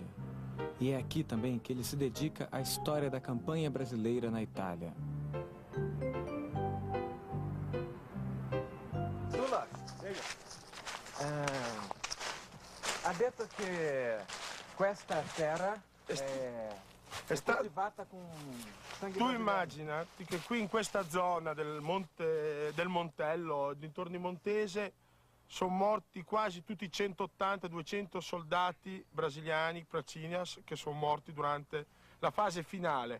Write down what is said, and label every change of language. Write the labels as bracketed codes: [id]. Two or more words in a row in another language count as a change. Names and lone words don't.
[pt] E é aqui também que ele se dedica à história da campanha brasileira na Itália. [it] Sula, ha detto che questa terra è coltivata con sangue Tu brasiliano. immaginati che qui in questa zona del Montello, dintorno di Montese, sono morti quasi tutti i 180-200 soldati brasiliani, Pracinhas, che sono morti durante la fase finale.